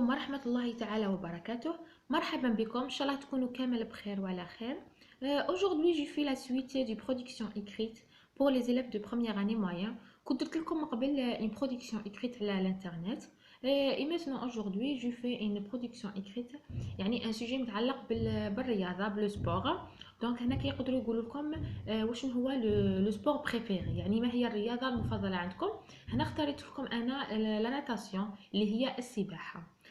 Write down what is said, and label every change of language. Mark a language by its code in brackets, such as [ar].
[ar] مرحبا بكم ان شاء الله تكونوا كامل بخير وعلى خير. [fr] Aujourd'hui je fais la suite du production écrite pour les élèves de première année moyen. [ar] كنت قلت لكم قبل [fr] une production écrite [ar] على الانترنت. [fr] Et maintenant aujourd'hui je fais une production écrite يعني un sujet [ar] متعلق بالرياضه بالسبور. دونك هنا كيقدروا يقولوا لكم واش هو لو سبور بريفيري، يعني ما هي الرياضه المفضله عندكم. هنا اختاريت لكم انا لا ناتاسيون اللي هي السباحه.